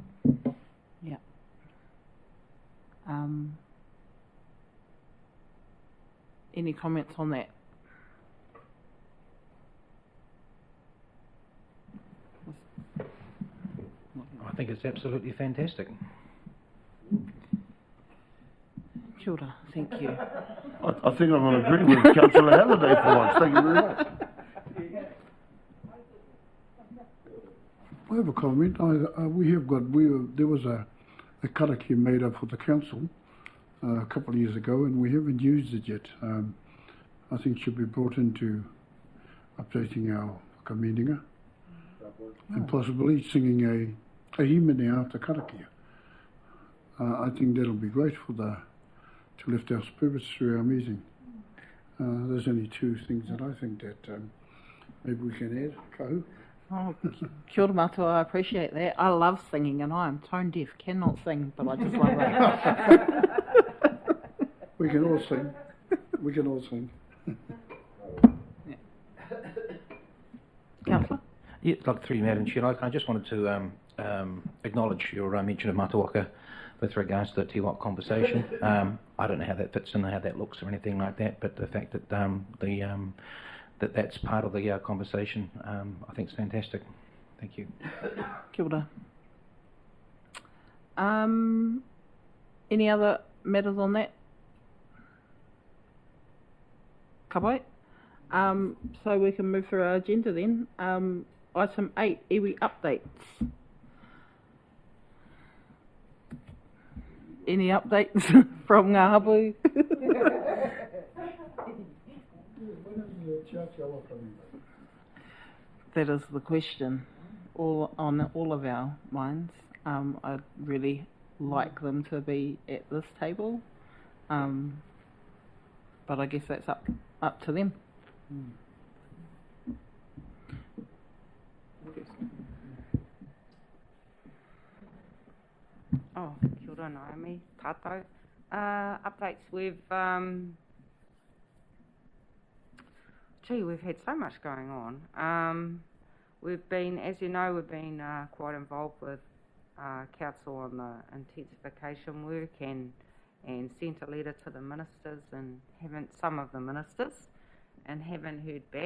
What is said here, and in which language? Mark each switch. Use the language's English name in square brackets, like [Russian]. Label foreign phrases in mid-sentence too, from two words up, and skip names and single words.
[English] Yeah. Any comments on that? I think it's absolutely fantastic. [Māori] Kia ora, [English] thank you. I think I'm going to agree with Councillor Halliday for once. Thank you very much. I have a comment. There was a karaki made up for the council a couple of years ago, and we haven't used it yet. I think it should be brought into updating our Whakaminenga, and possibly singing a himene after karaki. I think that'll be great to lift our spirits through our meeting. There's only two things that I think that maybe we can add. Kahu? Oh, [Māori] kia ora mātua, [English] I appreciate that. I love singing, and I am tone deaf, cannot sing, but I just love it. We can all sing. We can all sing. Yeah. Councillor? Yeah, like through you, Madam Chair, I just wanted to acknowledge your mention of Mātuaka with regards to the Tiwak conversation. I don't know how that fits in, how that looks or anything like that, but the fact that that's part of the conversation, I think is fantastic. Thank you. [Māori] Kia ora. [English] Any other matters on that? [Māori] Ka pai. [English] So we can move through our agenda then. Item 8, iwi updates. Any updates from [Māori] Ngā Hapu? [English] That is the question on all of our minds. I'd really like them to be at this table, but I guess that's up to them. [Māori] Oh, kia ora Naomi, tātou. [English] Updates, we've had so much going on. We've been, as you know, quite involved with council on the intensification work and sent a letter to the ministers and some of the ministers and haven't heard back.